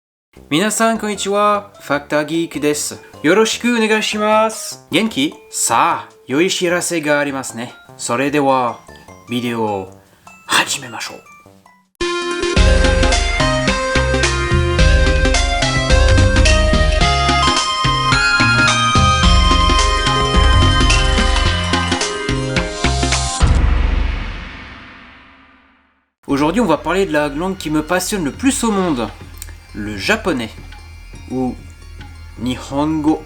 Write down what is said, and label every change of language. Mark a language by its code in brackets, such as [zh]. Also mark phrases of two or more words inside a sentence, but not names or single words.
[ja] 皆さんこんにちは, Factor Geek です。よろしくお願いします. Genki? さあ、良い知らせがありますね. それでは、ビデオを始めましょう。 [fr] Aujourd'hui, on va parler de la langue qui me passionne le plus au monde, le japonais, ou Nihongo.